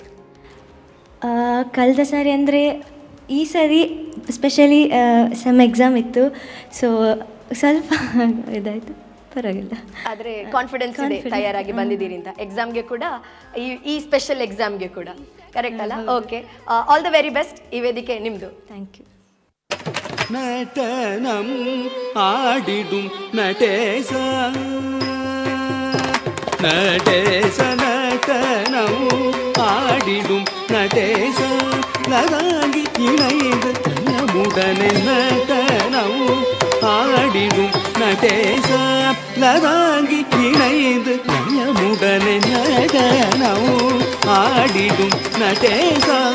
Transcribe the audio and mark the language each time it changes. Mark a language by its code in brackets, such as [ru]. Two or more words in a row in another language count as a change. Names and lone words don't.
[kn] ಕಳೆದ ಸಾರಿ ಅಂದರೆ ಈ ಸಾರಿ [en] specially some exam [kn] ಇತ್ತು, ಸೊ ಸ್ವಲ್ಪ ಇದಾಯಿತು, ಪರವಾಗಿಲ್ಲ. ಆದರೆ ಕಾನ್ಫಿಡೆನ್ಸ್ ಇದೆ ತಯಾರಾಗಿ ಬಂದಿದ್ದೀರಿ ಅಂತ, ಎಕ್ಸಾಮ್ಗೆ ಕೂಡ, ಈ [en] special examge [kn] ಕೂಡ. ಕರೆಕ್ಟ್ ಅಲ್ಲ? [en] okay, all the very best. [kn] ಈ ವೇದಿಕೆ ನಿಮ್ಮದು. [en] thank you. [ta] நடனம் ஆடிடும் நடேச நடேச நடனம் ஆடிடும் நடேச லதாங்கி இணைந்து நம்முடனே நடனம் ஆடிடும் நடேச லதாங்கி இணைந்து நம்முடனே நடனம் ஆடிடும் நடேச